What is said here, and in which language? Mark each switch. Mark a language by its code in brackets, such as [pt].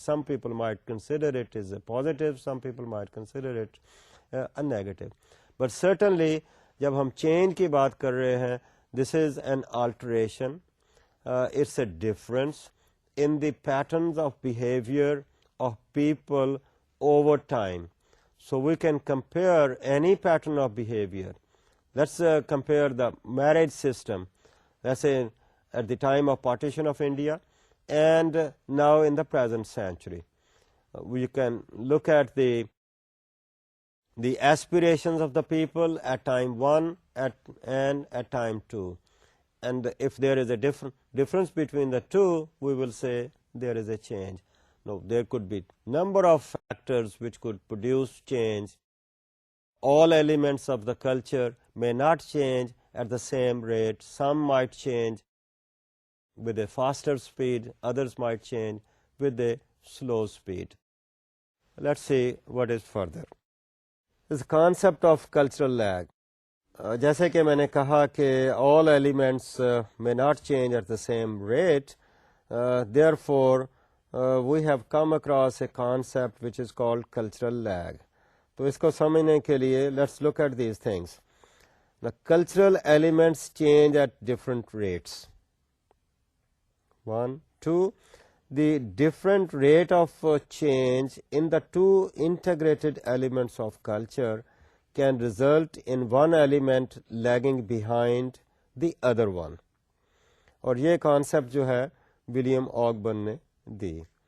[en] Some people might consider it as a positive, some people might consider it a negative. But certainly [ur] جب ہم change کی بات کر رہے ہیں، [en] This is an alteration, it's a difference in the patterns of behaviour of people over time. So we can compare any pattern of behaviour. Let's compare the marriage system ویسے at the time of partition of India and now in the present century. We can look at the the aspirations of the people at time 1 and at time 2. And if there is a difference between the two, we will say there is a change. No, there could be number of factors which could produce change. All elements of the culture may not change at the same rate. Some might change with a faster speed, others might change with a slow speed. Let's see what is further. This concept of cultural lag. [ur] جیسے کہ میں نے کہا کہ [en] all elements may not change at the same rate, therefore we have come across a concept which is called cultural lag. [ur] تو اس کو سمجھنے کے لیے [en] let's look at these things. The cultural elements change at different rates. 1, 2. The different rate of change in the two integrated elements of culture can result in one element lagging behind the other one. [ur] اور یہ concept جو ہے William آگبرن نے دی.